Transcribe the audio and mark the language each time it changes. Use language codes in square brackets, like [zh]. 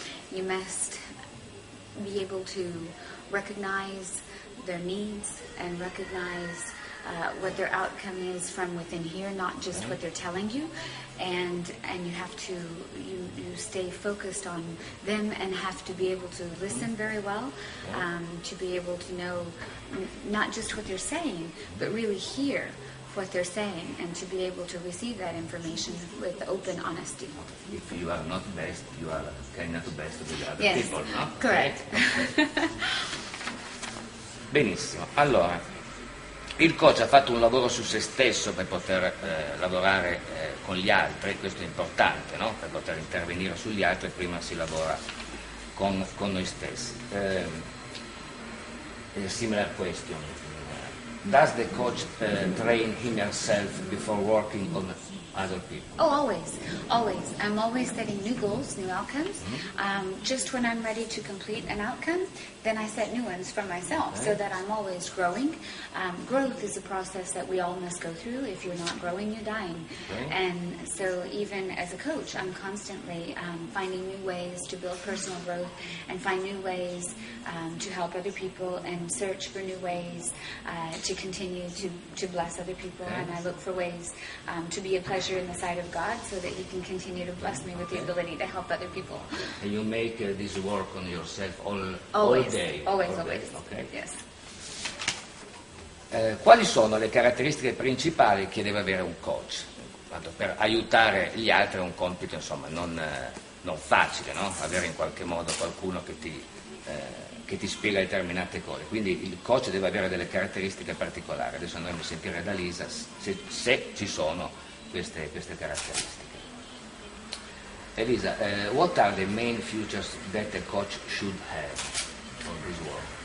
[en] You must be able to recognize their needs and recognize what their outcome is from within here, not just what they're telling you, and you have to you stay focused on them and have to be able to listen very well, to be able to know not just what they're saying, but really hear what they're saying, and to be able to receive that information with open honesty. If you are not best, you are not best with other yes. people, no? Correct. Okay. [it] Benissimo, allora il coach ha fatto un lavoro su se stesso per poter lavorare con gli altri, questo è importante, no? Per poter intervenire sugli altri prima si lavora con noi stessi. [en] Similar question. Does the coach train himself before working on other people? Oh, always. I'm always setting new goals, new outcomes. Just when I'm ready to complete an outcome, then I set new ones for myself, so that I'm always growing. Growth is a process that we all must go through. If you're not growing, you're dying. And so even as a coach, I'm constantly finding new ways to build personal growth and find new ways to help other people and search for new ways to continue to bless other people. And I look for ways to be a pleasure in the sight of God so that He can continue to bless me with the ability to help other people. And you make this work on yourself all day? Always. Okay. Yes. [it] Quali sono le caratteristiche principali che deve avere un coach? Per aiutare gli altri è un compito, insomma, non facile, no? Avere in qualche modo qualcuno che ti spiega determinate cose. Quindi il coach deve avere delle caratteristiche particolari. Adesso andremo a sentire da Lisa se ci sono queste caratteristiche. [en] Elisa, what are the main features that a coach should have for this work?